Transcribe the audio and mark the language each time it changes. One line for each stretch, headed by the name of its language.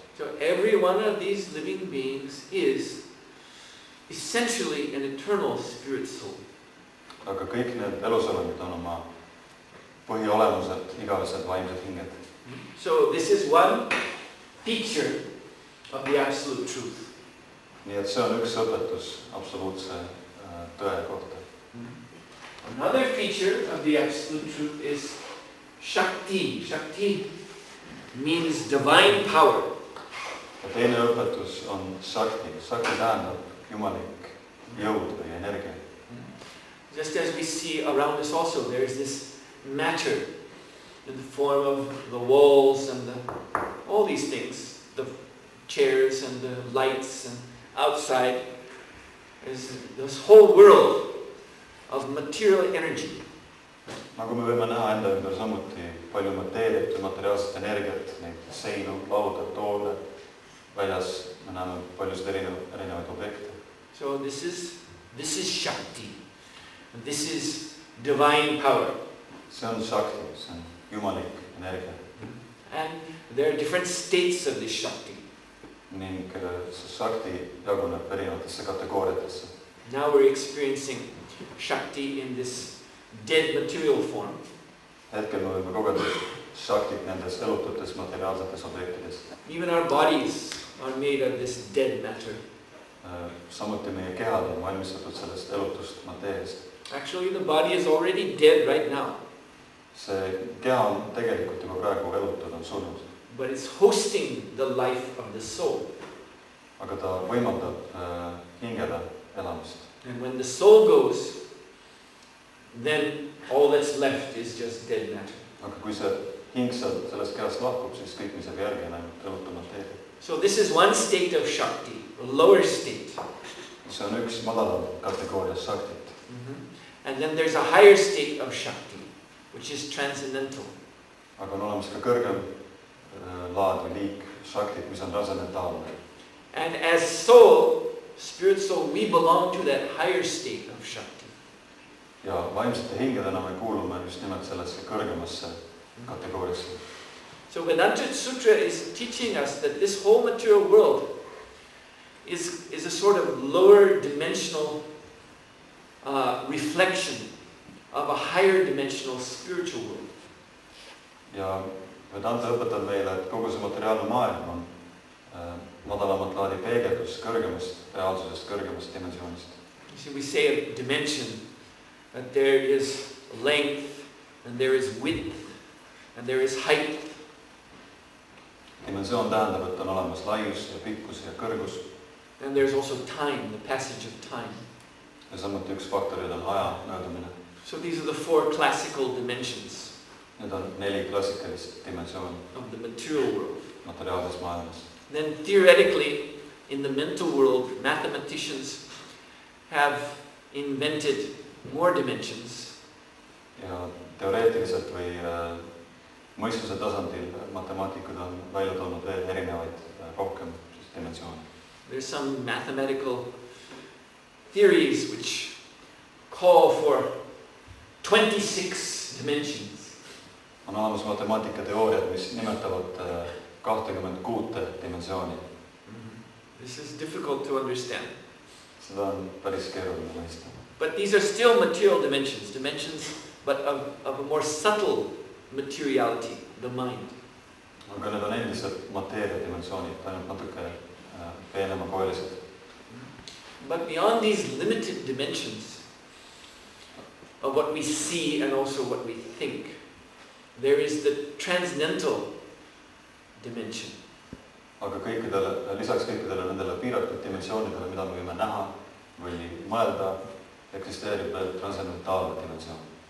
English: So every one of these living beings is essentially an eternal spirit soul.
Estonian: Aga kõik need elusolemid on oma põhiolemuselt igavesed vaimsed hinged.
English: So this is one feature of the absolute truth.
Estonian: Nii et see on üks õpetus absoluutse tõe kohta.
English: Another feature of the absolute truth is Shakti. Shakti means divine power.
Estonian: Ja teine õpetus on Shakti. Shakti tähendab jumalik jõud või energia.
English: Just as we see around us also, there is this matter in the form of the walls and all these things, the chairs and the lights, and outside is this whole world of material energy.
Estonian: Nagu me võime näha enda ümber samuti palju mateeriat ja materiaalset energiat, neid seinu, lauda, toole, väljas me näeme paljusid erinevaid objekte.
English: So this is Shakti. This is divine power.
Estonian: See on Shakti, see on jumalik energia.
English: And there are different states of this Shakti.
Estonian: Ning see Shakti jaguneb erinevatesse kategooriatesse.
English: Now we're experiencing Shakti in this dead material form.
Estonian: Hetkel me võime kogeda Shaktit nendes elututes materiaalsetes objektides.
English: Even our bodies are made of this dead matter.
Estonian: Samuti meie kehad on valmistatud sellest elutust mateeriast.
English: Actually, the body is already dead right now.
Estonian: See keha on tegelikult juba praegu elutud, on surnud.
English: But it's hosting the life of the soul.
Estonian: Aga ta võimaldab hingele elamist.
English: And when the soul goes, then all that's left is just dead matter.
Estonian: Aga kui see hing sellest kehast lahkub, siis kõik, mis jääb järgi, on ainult elutu mateeria.
English: So this is one state of Shakti, a lower state.
Estonian: See on üks madalam kategooria Shaktit.
English: And then there's a higher state of Shakti, which is transcendental.
Estonian: Aga on olemas ka kõrgem laad või liik Shaktit, mis on transcendentaalne.
English: And as soul, spirit soul, we belong to that higher state of Shakti.
Estonian: Ja vaimsete hingedena me kuulume just nimelt sellesse kõrgemasse kategooriasse.
English: So Vedanta Sutra is teaching us that this whole material world is a sort of lower dimensional reflection of a higher dimensional spiritual world.
Estonian: Ja Vedanta õpetab meile, et kogu see materiaalne maailm on madalamat laadi peegeldus kõrgemast reaalsusest, kõrgemast dimensioonist.
English: You see, we say a dimension, that there is length, and there is width, and there is height.
Estonian: Dimensioon tähendab, et on olemas laius ja pikkus ja kõrgus.
English: And there's also time, the passage of time.
Estonian: Ja samuti üks faktorid on aja möödumine.
English: So these are the 4 classical dimensions.
Estonian: Need on 4 klassikalist dimensiooni.
English: Of the material world.
Estonian: Materiaalses maailmas.
English: Then theoretically, in the mental world, mathematicians have invented more dimensions.
Estonian: Ja teoreetiliselt või mõistuse tasandil matemaatikud on välja toonud veel erinevaid rohkem dimensioone.
English: There's some mathematical theories which call for 26 dimensions.
Estonian: On olemas matemaatikateooriad, mis nimetavad 26 dimensiooni.
English: This is difficult to understand.
Estonian: Seda on päris keeruline mõista.
English: But these are still material dimensions, but of a more subtle materiality, the mind.
Estonian: Aga need on endiselt mateeria dimensioonid, ainult natuke peenemakoelised.
English: But beyond these limited dimensions of what we see and also what we think, there is the transcendental dimension.
Estonian: Aga lisaks kõikidele nendele piiratud dimensioonidele, mida me võime näha või mõelda, eksisteerib veel transcendentaalne dimensioon.